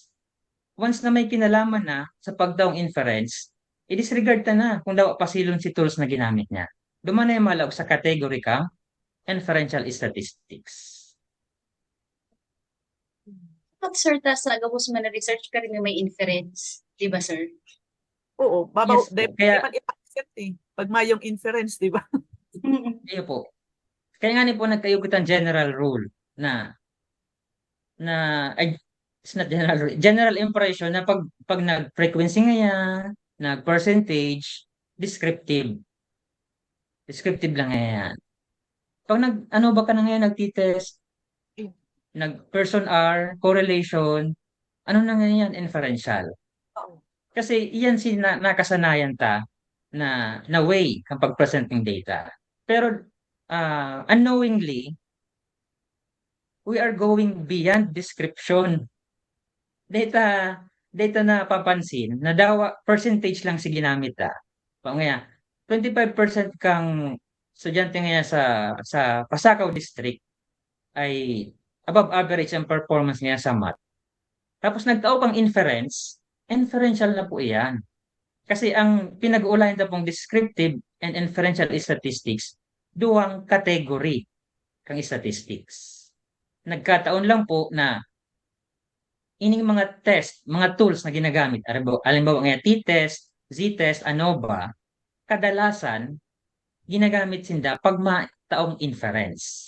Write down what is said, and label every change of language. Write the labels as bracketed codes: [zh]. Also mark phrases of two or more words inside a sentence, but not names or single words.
[bik] Once na may kinalaman na sa pagtaong inference, i-disregard ta na kung daw pasilon si tools na ginamit niya. Duman na yung malaog sa category kang [en] inferential statistics. [bik] But sir, sa gabos mo na research ka rin may inference. Di ba, sir? Oo, babaw, Yes po. Kaya- man ipa-accept pag mayong inference, di ba? Iyo po. Kaya nga po nagkayugot ang [en] general rule [bik] na [en] it's not general rule, general impression [bik] na pag nag-frequency ngayon, nag-percentage, descriptive. Descriptive lang ngayon. Pag ba ka na ngayon nag-test, nag-person R, correlation, ano na ngayon? Inferential. Kasi iyan nakasanayan ta na way kang pag-presenting data. [en] Pero unknowingly, we are going beyond description. [bik] Data na papansin na percentage lang si ginamit ta. Ngaya, 25% kang estudyante ngayon sa Pasakaw District ay [en] above average [bik] ang performance niya sa math. Tapos nagtao kang inferential na po iyan. Kasi ang pinag-uulayan na pong [en] descriptive and inferential statistics, [bik] duwang category kang statistics. Nagkataon lang po na ining mga test, mga tools na ginagamit, halimbawa nga t-test, z-test, ANOVA, kadalasan ginagamit sinda pag taong inference.